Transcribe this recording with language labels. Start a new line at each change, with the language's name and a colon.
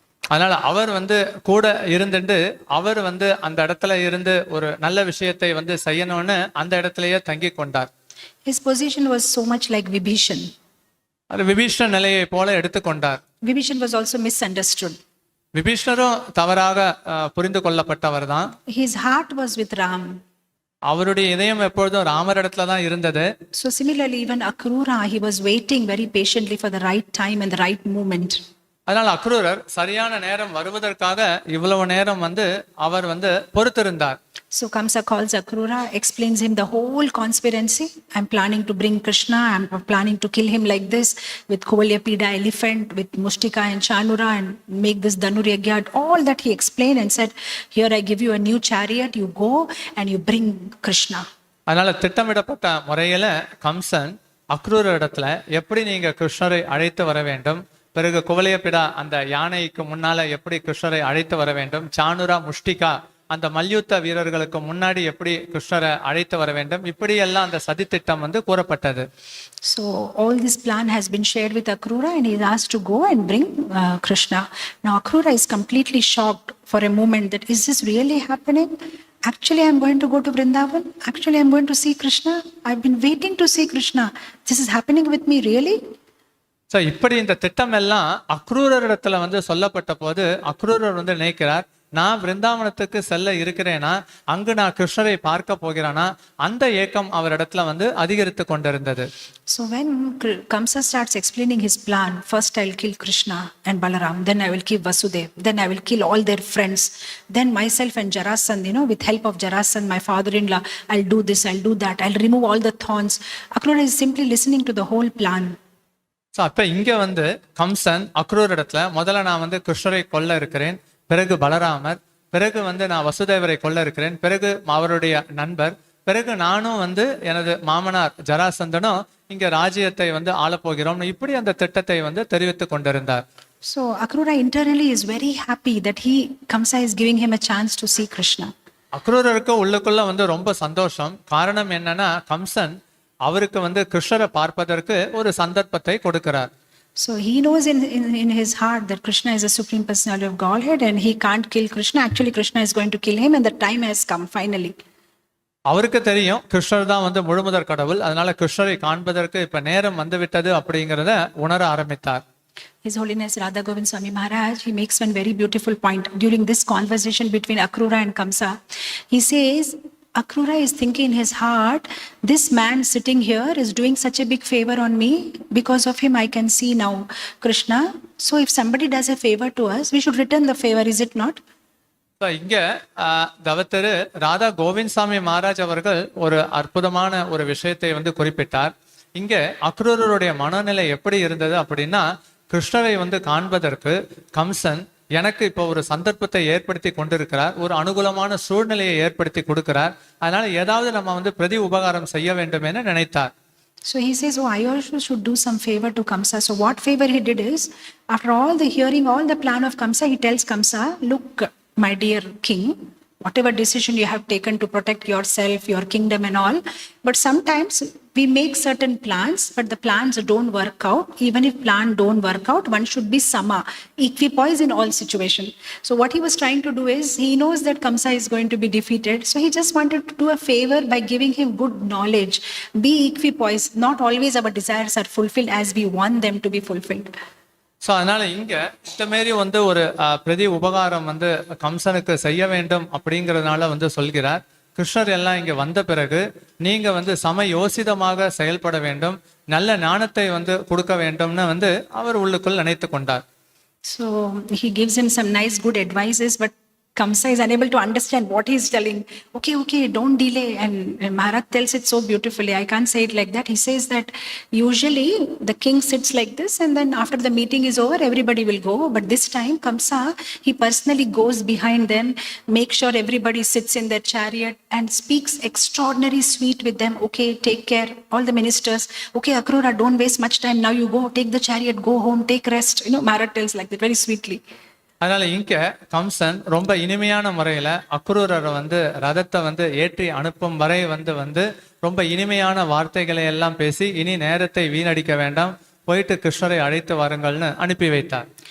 Tamil: அதனால அவர் வந்து கூட இருந்துட்டு அவர் வந்து அந்த இடத்துல இருந்து ஒரு நல்ல விஷயத்தை வந்து செய்யணும்னு அந்த இடத்திலேயே தங்கி கொண்டார்.
English: His position was so much like Vibhishan.
Tamil: அது விபீஷ்ண நிலையை போல எடுத்துக்கொண்டார்.
English: Vibhishan was also misunderstood.
Tamil: விபீஷ்ணரும் தவறாக புரிந்து கொள்ளப்பட்டவர் தான்.
English: His heart was with Ram.
Tamil: அவருடைய இதயம் எப்பொழுதும் ராமர் இடத்துல தான் இருந்தது.
English: So similarly, even Akrura, he was waiting very patiently for the right time and the right moment.
Tamil: அதனால அக்ரூரர் சரியான நேரம் வருவதற்காக இவ்வளவு நேரம் வந்து அவர் வந்து பொறுத்திருந்தார்.
English: So Kamsa calls Akrura, explains him the whole conspiracy. I'm planning to bring Krishna. I'm planning to kill him like this with Kovalyapida elephant, with Mushtika and Chanura, and make this Dhanur Yagya. All that he explained and said, here I give you a new chariot. You go and you bring Krishna.
Tamil: அதனால திட்டமிடப்பட்ட முறையில கம்சன் அக்ரூர இடத்துல எப்படி நீங்க கிருஷ்ணரை அழைத்து வர வேண்டும், பிறகு குவலையப்பிடா அந்த யானைக்கு முன்னால எப்படி கிருஷ்ணரை அழைத்து வர வேண்டும், சானுரா முஷ்டிகா அந்த மல்யுத்த வீரர்களுக்கு முன்னாடி எப்படி கிருஷ்ணரை அழைத்து வர வேண்டும், இப்படி எல்லாம் அந்த சதித்திட்டம் வந்து கூறப்பட்டது.
English: So all this plan has been shared with Akrura, and he is asked to go and bring Krishna. Now Akrura is completely shocked for a moment that is this really happening? Actually I'm going to go to Vrindavan. Actually I'm going to see Krishna. I've been waiting to see Krishna. This is happening with me really?
Tamil: So இப்படி இந்த திட்டம் எல்லாம் அக்ரூரரிடத்துல வந்து சொல்லப்பட்ட போது அக்ரூரர் வந்து நினைக்கிறார், நான் விருந்தாவனத்துக்கு செல்ல இருக்கிறேனா, அங்கு நான் கிருஷ்ணரை பார்க்க போகிறானா, அந்த ஏக்கம் அவரிடத்துல வந்து அதிகரித்து கொண்டிருந்தது.
English: So when Kamsa starts explaining his plan, first I'll kill Krishna and Balaram, then I will kill Vasudeva, then I will kill all their friends, then myself and Jarasandh, with help of Jarasandh, my father-in-law, I'll do this, I'll do that, I'll remove all the thorns. Akrura is simply listening to the whole plan.
Tamil: So அப்ப இங்க வந்து கம்சன் அக்ரூர் இடத்துல முதல்ல நான் வந்து கிருஷ்ணரை கொல்ல இருக்கிறேன், பிறகு பலராமர், பிறகு வந்து நான் வசுதேவரை கொல்ல இருக்கிறேன், பிறகு அவருடைய நண்பர், பிறகு நானும் வந்து எனது மாமனார் ஜராசந்தனும் இங்க ராஜ்யத்தை வந்து ஆளப்போகிறோம், இப்படி அந்த திட்டத்தை வந்து தெரிவித்து கொண்டிருந்தார்.
English: So Akrura internally is very happy that Kamsa is giving him a chance to see Krishna.
Tamil: அக்ரூரருக்கு உள்ளுக்குள்ள வந்து ரொம்ப சந்தோஷம். காரணம் என்னன்னா கம்சன் அவருக்கு வந்து கிருஷ்ணரை பார்ப்பதற்கு ஒரு சந்தர்ப்பத்தை கொடுக்கிறார்.
English: So he knows in his heart that Krishna is a supreme personality of Godhead and he can't kill Krishna. Actually Krishna is going to kill him and the time has come finally.
Tamil: அவருக்கு தெரியும் கிருஷ்ணர் தான் வந்து முழுமுதற் கடவுள், அதனால கிருஷ்ணரை காண்பதற்கு இப்ப நேரம் வந்து விட்டது அப்படிங்கறத உணர ஆரம்பித்தார்.
English: His Holiness Radha Govind Swami Maharaj, he makes one very beautiful point during this conversation between Akrura and Kamsa. He says Akrura is thinking in his heart, this man sitting here is doing such a big favor on me. Because of him, I can see now Krishna. So if somebody does a favor to us, we should return the favor, is it not?
Tamil: So இங்கே தவத்திரு ராதா கோவிந்த்சாமி மகாராஜ் அவர்கள் ஒரு அற்புதமான ஒரு விஷயத்தை வந்து குறிப்பிட்டார். இங்கே அக்ரூரருடைய மனநிலை எப்படி இருந்தது அப்படின்னா, கிருஷ்ணரை வந்து காண்பதற்கு கம்சன் எனக்கு இப்போ ஒரு சந்தர்ப்பத்தை ஏற்படுத்தி கொண்டிருக்கிறார், ஒரு அனுகூலமான சூழ்நிலையை ஏற்படுத்தி கொடுக்கிறார், அதனால ஏதாவது நம்ம வந்து பிரதி உபகாரம் செய்ய வேண்டும் என நினைத்தார்.
English: So he says, oh, I also should do some favor to Kamsa. So what favor he did is, after all the hearing, all the plan of Kamsa, he tells Kamsa, look, my dear king, whatever decision you have taken to protect yourself, your kingdom and all, but sometimes we make certain plans, but the plans don't work out. Even if plan don't work out, one should be sama, equipoise in all situation. So what he was trying to do is, he knows that Kamsa is going to be defeated, so he just wanted to do a favor by giving him good knowledge. Be equipoise. Not always our desires are fulfilled as we want them to be fulfilled.
Tamil: So அதனால இங்க இந்த மாரி வந்து ஒரு பிரதி உபகாரம் வந்து கம்சனுக்கு செய்ய வேண்டும் அப்படிங்கிறதுனால வந்து சொல்கிறார். கிருஷ்ணர் எல்லாம் இங்க வந்த பிறகு நீங்க வந்து சமயோசிதமாக செயல்பட வேண்டும், நல்ல ஞானத்தை வந்து கொடுக்க வேண்டும்னு வந்து அவர் உள்ளுக்குள் நினைத்து கொண்டார்.
English: So he gives him some nice good advices, but Kamsa is unable to understand what he is telling. Okay, don't delay. And Maharaj tells it so beautifully. I can't say it like that. He says that usually the king sits like this, and then after the meeting is over, everybody will go. But this time, Kamsa, he personally goes behind them, makes sure everybody sits in their chariot and speaks extraordinary sweet with them. Okay, take care, all the ministers. Okay, Akrura, don't waste much time. Now you go, take the chariot, go home, take rest. Maharaj tells like that very sweetly.
Tamil: அதனால இங்க கம்சன் ரொம்ப இனிமையான முறையில அக்ரூரரை வந்து ரதத்தை வந்து ஏற்றி அனுப்பும் வரை வந்து ரொம்ப இனிமையான வார்த்தைகளை எல்லாம் பேசி, இனி நேரத்தை வீணடிக்க வேண்டாம், போயிட்டு கிருஷ்ணரை அழைத்து வாருங்கள்னு அனுப்பி வைத்தார்.